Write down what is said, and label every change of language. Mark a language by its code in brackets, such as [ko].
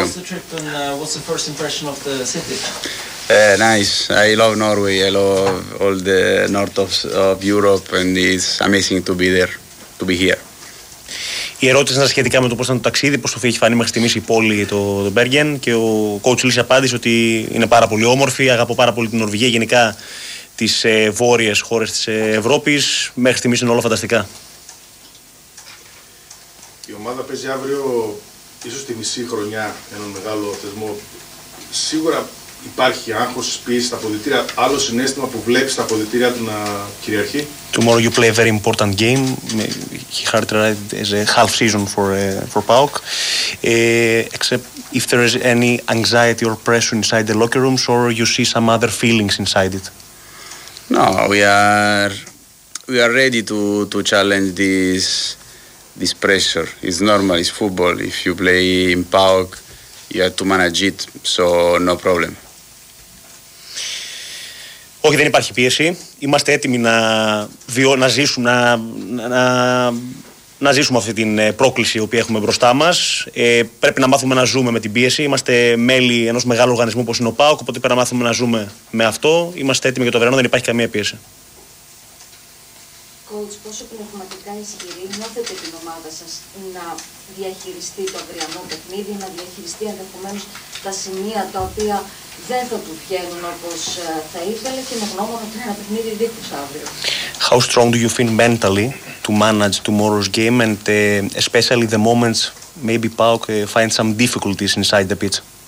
[en] How's the trip and what's the first impression of the city? Nice. I love Norway. I love all the north of Europe and it's amazing to be there, to be here. [el] Η ερώτηση ήταν σχετικά με το πώς ήταν το ταξίδι, πώς το έχει φανεί μέχρι στιγμής η πόλη, το Bergen, και ο coach Λύση απάντησε ότι είναι πάρα πολύ όμορφη, αγαπώ πάρα πολύ την Νορβηγία, γενικά τις βόρειες χώρες της Ευρώπης. Μέχρι στιγμής είναι όλα φανταστικά. Η ομάδα παίζει αύριο ίσως τη μισή χρονιά έναν μεγάλο θεσμό. Σίγουρα υπάρχει άγχος, πίεση στα αποδυτήρια. Άλλο συνέστημα που βλέπεις στα αποδυτήρια του να κυριαρχεί? [en] Tomorrow you play a very important game. He characterized as a half season for PAOK. Except if there is any anxiety or pressure inside the locker rooms or you see some other feelings inside it. No, we are ready to challenge this pressure. It's normal, it's football. If you play in PAOK, you have to manage it, so no problem. [el] Όχι, δεν υπάρχει πίεση. Είμαστε έτοιμοι να ζήσουμε αυτή την πρόκληση που έχουμε μπροστά μας. Πρέπει να μάθουμε να ζούμε με την πίεση. Είμαστε μέλη ενός μεγάλου οργανισμού όπως είναι ο ΠΑΟΚ, οπότε πρέπει να μάθουμε να ζούμε με αυτό. Είμαστε έτοιμοι για το αυριανό, δεν υπάρχει καμία πίεση. Coach, πόσο πνευματικά ισχυρή νιώθετε την ομάδα σας να διαχειριστεί το αυριανό παιχνίδι, να διαχειριστεί ενδεχομένως τα σημεία τα οποία δεν θα του βγαίνουν όπως θα ήθελε και με γνώμονα ότι είναι ένα παιχνίδι δίκως αύριο? [en] How strong do you feel mentally to manage tomorrow's game and especially the moments maybe PAOK find some difficulties inside the pitch?